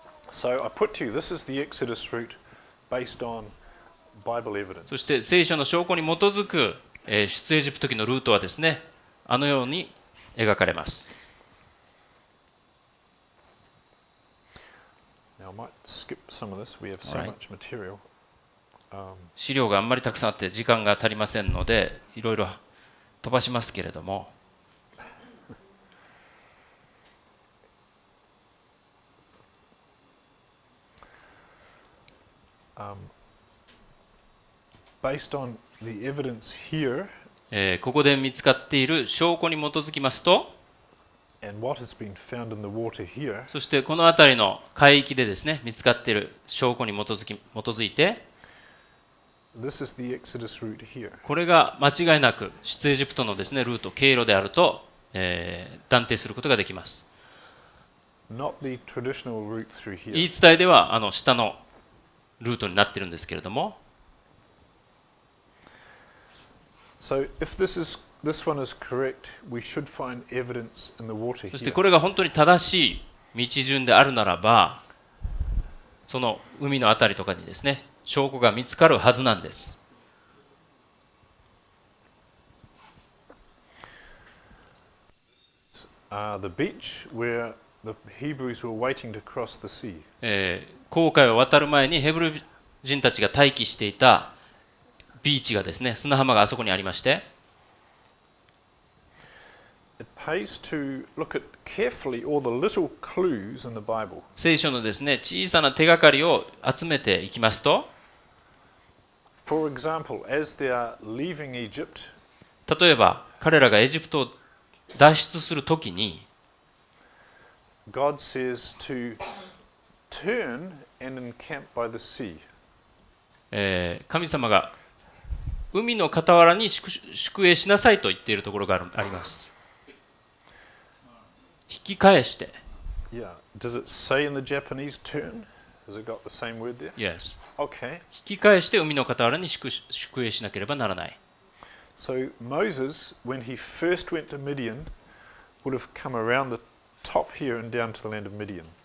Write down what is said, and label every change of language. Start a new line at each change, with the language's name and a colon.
English: So I put to you, this is the Exodus route based on Bible evidence.
Japanese: そして聖書の証拠に基づく出エジプト記のルートはですね、あのように描かれます。
English: Now I might skip some of this. We have so much material.
Japanese: 資料があんまりたくさんあって時間が足りませんので、いろいろ飛ばしますけれども。
English: Based on the evidence here,
Japanese: ここで見つかっている証拠に基づきますと、
English: and what has been found in the water here,
Japanese: そしてこの辺りの海域でですね、見つかっている証拠に基づいて、
English: this is the Exodus route here.
Japanese: これが間違いなく出エジプトのですね、ルート、経路であると、断定することができます。
English: Not the traditional route through here.
Japanese: 言い伝えでは下のルートになっているんですけれども、
English: So if this one is correct, we should find evidence in the water
Japanese: そして
English: here.
Japanese: これが本当に正しい道順であるならば、その海のあたりとかにですね、証拠が見つかるはずなんです。
English: The beach where the Hebrews were waiting to cross the sea.
Japanese: 紅海を渡る前にヘブル人たちが待機していたビーチがですね、砂浜があそこにありまして、
English: It pays to look at carefully all the little clues in the Bible.
Japanese: 聖書のですね、小さな手がかりを集めていきますと、
English: For example, as they are leaving Egypt,
Japanese: 例えば彼らがエジプトを脱出するときに、
English: God says to turn and encamp by the sea.
Japanese: 神様が海の傍らに宿営しなさいと言っているところがあります。引き返して。
English: Yeah. Does it say in the Japanese turn? Has it got the same word there? Yes. Okay.
Japanese: 引き返して海の傍らに宿営しなければならない。
English: So Moses, when he first went to Midian, would have come around the top here and down to the land of Midian.